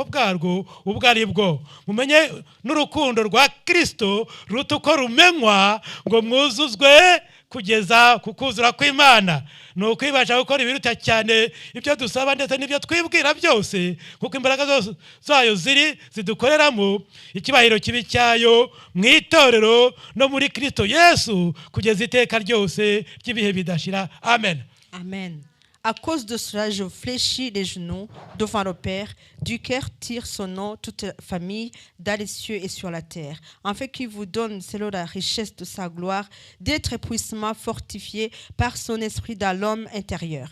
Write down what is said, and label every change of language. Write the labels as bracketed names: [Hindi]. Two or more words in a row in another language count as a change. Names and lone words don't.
[Kinyarwanda] bwarwo ubwo ari bwo mumenye n'urukundo rwa kirisito ruta uko rumenywa ngo mwuzuzwe kugeza ku kuzura kw'imana ni ukwibasha gukora ibiruta cyane ibyo dusaba ndetse n'ibyo twibwira byose kuko imbaraga zayo zidukoreramo ikibahiro kibi cyayo mu itorero no muri kirisito yesu kugeza iteka ryose ry'ibihe bidashira amen. Amen. [French] À cause de cela, je fléchis les genoux devant le Père. Du cœur tire son nom, toute famille, dans les cieux et sur la terre. En fait, qu'il vous donne, selon la richesse de sa gloire, d'être puissamment fortifié par son esprit dans l'homme intérieur.